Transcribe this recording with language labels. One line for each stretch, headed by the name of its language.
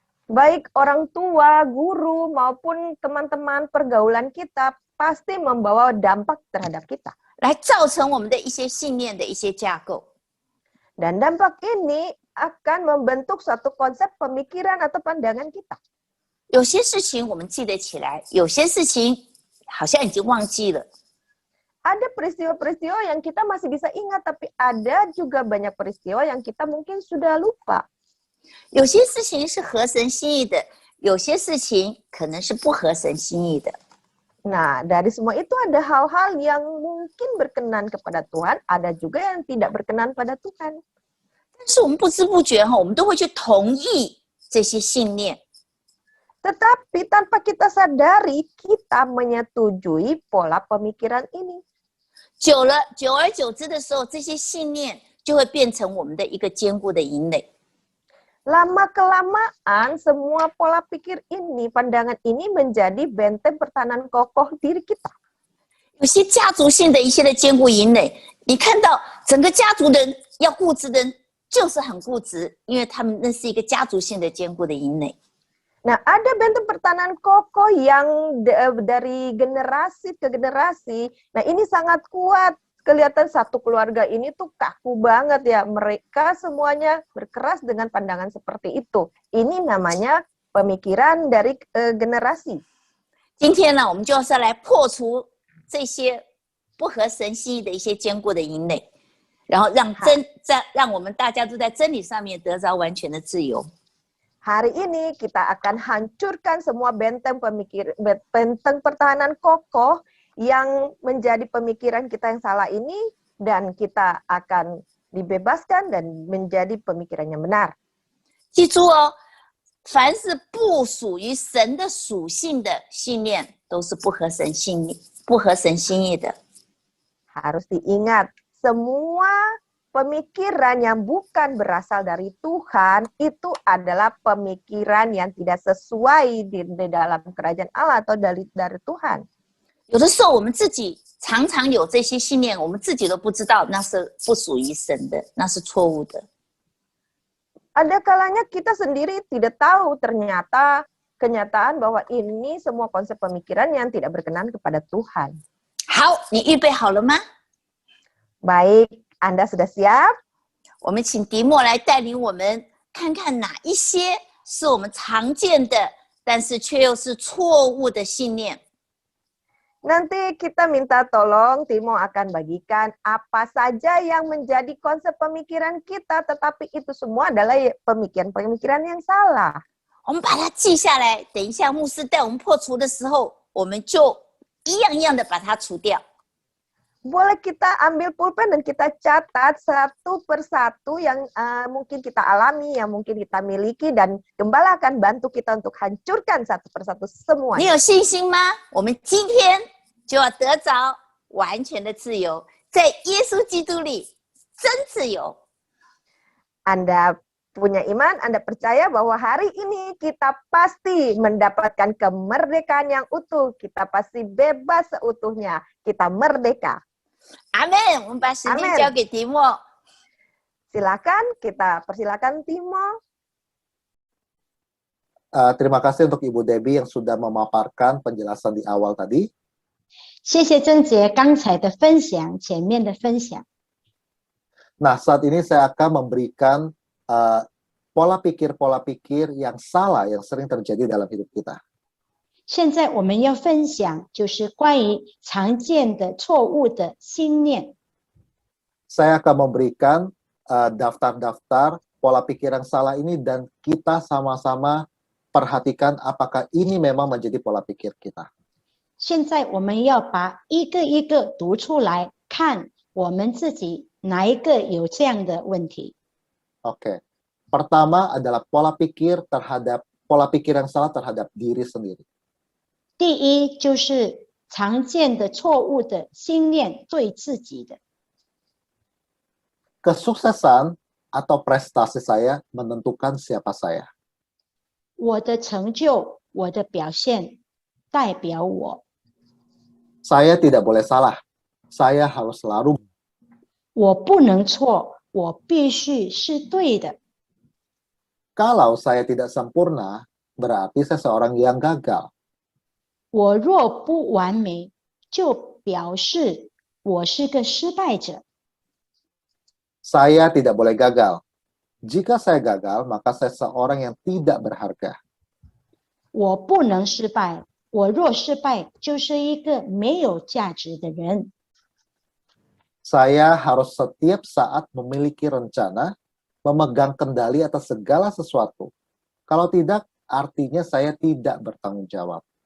Indonesian: Baik orang tua, guru, maupun teman-teman pergaulan kita pasti membawa dampak terhadap kita.
Chinese: 来造成我们的一些信念的一些架构。
Indonesian: Dan dampak ini akan membentuk suatu konsep pemikiran atau pandangan kita.
Chinese: 有些事情我们记得起来，有些事情好像已经忘记了。
Indonesian: Ada peristiwa-peristiwa yang kita masih bisa ingat, tapi ada juga banyak peristiwa yang kita mungkin sudah lupa.
Chinese: 有些事情是合神心意的，有些事情可能是不合神心意的。
Indonesian: Nah, dari semua itu ada hal-hal yang mungkin berkenan kepada Tuhan, ada juga yang tidak berkenan pada Tuhan.
Chinese: 但是我们不知不觉我们都会去同意这些信念。
Indonesian: Tetapi tanpa kita sadari, kita menyetujui pola pemikiran ini.
Chinese: 久而久之的时候，这些信念就会变成我们的一个坚固的营垒。
Indonesian: Lama-kelamaan semua pola pikir ini, pandangan ini menjadi benteng pertahanan kokoh diri kita.
Chinese: 有些家族性的一些的坚固营垒，你看到整个家族的人要固执的人就是很固执，因为他们那是一个家族性的坚固的营垒。
Indonesian: Nah, ada bentuk pertahanan kokoh yang dari generasi ke generasi. Nah, ini sangat kuat. Kelihatan satu keluarga ini tuh kaku banget ya. Mereka semuanya berkeras dengan pandangan seperti itu. Ini namanya pemikiran dari generasi.
Chinese: 今天呢，我们就是来破除这些不合神心意的一些坚固的营垒，然后让我们大家都在真理上面得着完全的自由。
Indonesian: Hari ini kita akan hancurkan semua benteng pertahanan kokoh yang menjadi pemikiran kita yang salah ini, dan kita akan dibebaskan dan menjadi pemikiran yang benar.
Chinese: 记住哦，凡是不属于神的属性的信念，都是不合神心意的。
Indonesian: Harus diingat, semua pemikiran yang bukan berasal dari Tuhan itu adalah pemikiran yang tidak sesuai di dalam kerajaan Allah atau dari Tuhan.
Chinese: 有的时候我们自己常常有这些信念，我们自己都不知道那是不属于神的，那是错误的。
Indonesian: Ada kalanya kita sendiri tidak tahu ternyata kenyataan bahwa ini semua konsep pemikiran yang tidak berkenan kepada Tuhan.
Chinese: 好，你预备好了吗？
Indonesian: Baik, Anda sudah siap?
Chinese: 我们请迪莫来带领我们看看哪一些是我们常见的，但是却又是错误的信念。
Indonesian: Nanti kita minta tolong Timo akan bagikan apa saja yang menjadi konsep pemikiran kita, tetapi itu semua adalah pemikiran-pemikiran yang salah.
Chinese: 我们把它记下来，等一下牧师带我们破除的时候，我们就一样一样的把它除掉。
Indonesian: Boleh kita ambil pulpen dan kita catat satu persatu yang mungkin kita alami, yang mungkin kita miliki, dan Gembala akan bantu kita untuk hancurkan satu persatu
Chinese: 你
Indonesian: semuanya.
Chinese: 有信心吗？我们今天就要得着完全的自由，在耶稣基督里真自由。
Indonesian: Anda punya iman, Anda percaya bahwa hari ini kita pasti mendapatkan kemerdekaan yang utuh. Kita pasti bebas seutuhnya. Kita merdeka.
Chinese: 阿门！我们把时间交给迪莫。
Indonesian: Silakan, kita persilakan Timo. Terima kasih untuk Ibu Debbie yang sudah memaparkan penjelasan di awal tadi.
Chinese: 谢谢郑姐刚才的分享，前面的分享。
Indonesian: Nah, saat ini saya akan memberikan pola pikir yang salah yang sering terjadi dalam hidup kita.
Chinese: 现在我们要分享就是关于常见的错误的信念。
Indonesian: Saya akan memberikan daftar-daftar pola pikir yang salah ini dan kita sama-sama perhatikan apakah ini memang menjadi pola pikir kita.
Chinese: 现在我们要把一个一个读出来，看我们自己哪一个有这样的问题。
Indonesian: Oke. Pertama adalah pola pikir yang salah terhadap diri sendiri.
Chinese: 第一就是常见的错误的信念对自己的。
Indonesian: Kesuksesan atau prestasi saya menentukan siapa saya.
Chinese: 我的成就，我的表现代表我。
Indonesian: Saya tidak boleh salah. Saya harus selalu.
Chinese: 我不能错，我必须是对的。
Indonesian: Kalau saya tidak sempurna, berarti saya seorang yang gagal.
Chinese: 我若不完美，就表示我是个失败者。
Indonesian: Saya tidak boleh gagal. Jika saya gagal, maka saya seorang yang tidak berharga.
Chinese: 我不能失败，我若失败，就是一个没有价值的人。
Indonesian: Saya harus setiap saat memiliki rencana, memegang kendali atas segala sesuatu. Kalau tidak, artinya saya tidak bertanggung jawab.